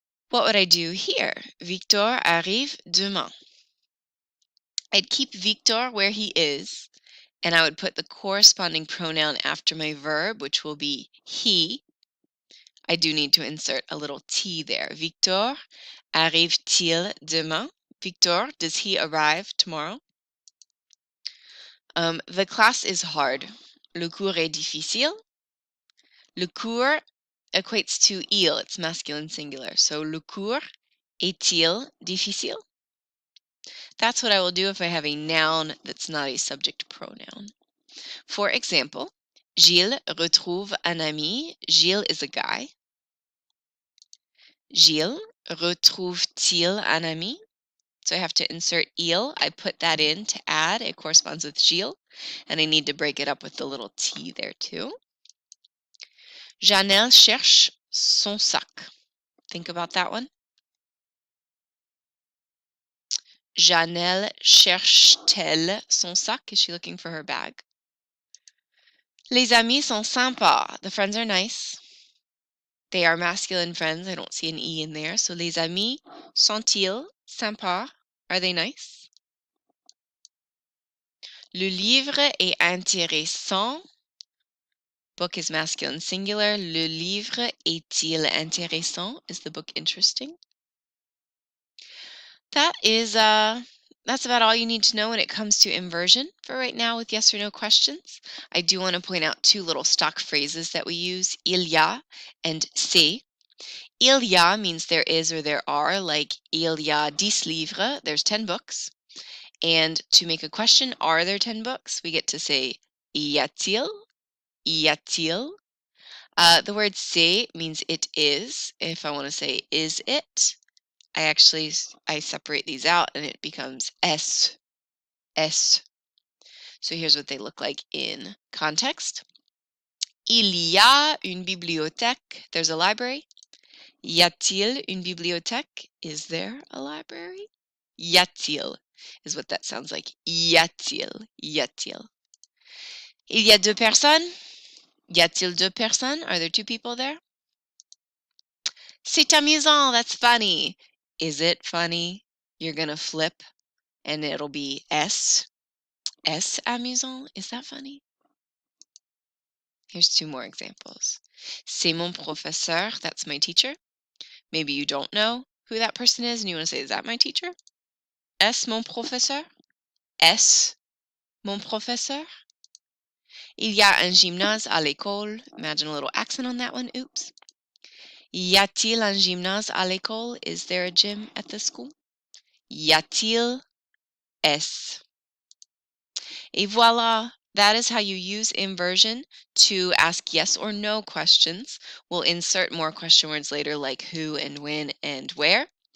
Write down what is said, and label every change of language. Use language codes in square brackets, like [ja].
[en] What would I do here? [fr] Victor arrive demain. [en] I'd keep Victor where he is, and I would put the corresponding pronoun after my verb, which will be he. I do need to insert a little T there. [fr] Victor arrive-t-il demain? [en] Victor, does he arrive tomorrow? The class is hard. [fr] Le cours est difficile. [en] Le cours equates to il, it's masculine singular. [fr] So le cours est-il difficile? [en] That's what I will do if I have a noun that's not a subject pronoun. For example, [fr] Gilles retrouve un ami. [en] Gilles is a guy. [fr] Gilles retrouve-t-il un ami? [en] So I have to insert il. I put that in to add. It corresponds with Gilles. And I need to break it up with the little T there too. [fr] Janelle cherche son sac. [en] Think about that one. [fr] Janelle cherche-t-elle son sac? [en] Is she looking for her bag? [fr] Les amis sont sympas. [en] The friends are nice. They are masculine friends. I don't see an E in there. [fr] So les amis sont-ils sympas? [en] Are they nice? [fr] Le livre est intéressant. [en] Book is masculine singular. [fr] Le livre est-il intéressant? [en] Is the book interesting? That's about all you need to know when it comes to inversion for right now with yes or no questions. I do want to point out two little stock phrases that we use, il y a and c'est. Il y a means there is or there are, like [fr] il y a 10 livres, [en] there's 10 books. And to make a question, are there 10 books? We get to say [fr] y a-t-il? Y a-t-il? [en] The word c'est means it is. If I want to say is it, I separate these out and it becomes est. So here's what they look like in context. [fr] Il y a une bibliothèque. [en] There's a library. [fr] Y a-t-il une bibliothèque? [en] Is there a library? Y a-t-il is what that sounds like. [fr] Y a-t-il? Y a-t-il? Il y a deux personnes. Y a-t-il deux personnes? [en] Are there two people there? [fr] C'est amusant. [en] That's funny. Is it funny? You're going to flip and it'll be est amusant. Is that funny? Here's two more examples. [fr] C'est mon professeur. [en] That's my teacher. Maybe you don't know who that person is and you want to say, is that my teacher? [fr] Est mon professeur? Est-ce mon professeur? Il y a un gymnase à l'école. [en] Imagine a little accent on that one. Oops. [fr] Y a-t-il un gymnase à l'école? [en] Is there a gym at the school? [fr] Y a-t-il? Est. [en] Et voilà, that is how you use inversion to ask yes or no questions. We'll insert more question words later like who and when and where.